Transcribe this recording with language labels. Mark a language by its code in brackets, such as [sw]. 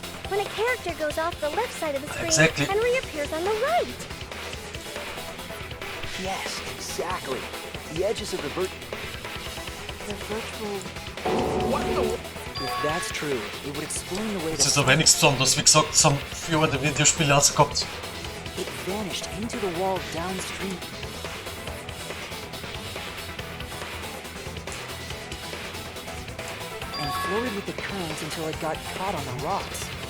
[en] When a character goes off the left side of the screen Exactly. and reappears on the right. Yes, exactly. The edges of the virtual... If that's true, it would explain the way [de] Das ist aber eh nichts Besonderes. Wie gesagt, das haben früher die Videospiele auch gehabt. [en] It vanished into the wall downstream. And floated with the currents until it got caught on the rocks.